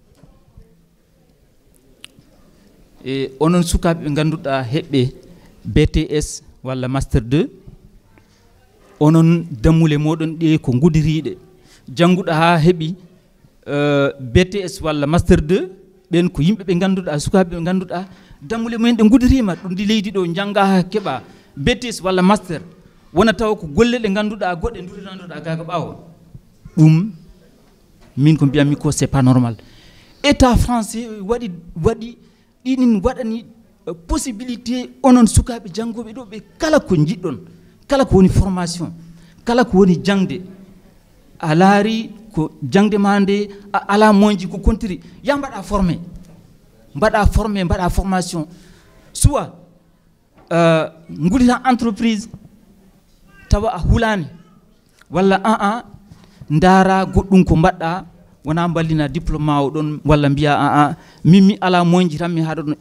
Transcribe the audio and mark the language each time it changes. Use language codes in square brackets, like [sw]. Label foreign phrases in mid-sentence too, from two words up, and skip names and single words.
[ff] e onon sukaɓe ɓe ganduɗa heɓɓe BTS walla master 2 onon dammule moɗon ɗe ko gudiriɗe jannguɗa ha heeɓi BTS walla master 2 ɓen ko yimɓe ɓe ngannduɗaa sukaaɓe ɓe ngannduɗaa dammule mumen ɗe ngudiriima ɗum ndi leydi ɗo jannga haa keɓa BTS walla master wona taw ko golle ɗe ngannduɗaa goɗɗe nduriranɗoɗaa gaga ɓaawo ɗum min ko mbiyatmi ko [fr] c'est pas normal. État français [ff] waɗi ɗinin waɗani possibilité onon sukaaɓe janngoɓe ɗo ɓe kala ko jiɗɗon kala ko woni formation kala ko woni jangde a laari ko jangde ma nde a ala moƴƴi ko kontiri ya mbaɗa formé mbaɗa formation soit guddita entreprise tawa a hulani walla ndaara goɗɗum ko mbaɗɗa wona ballina diplôme ma o ɗon walla mbiya mimmi ala moƴƴi tan mi haɗa ɗon.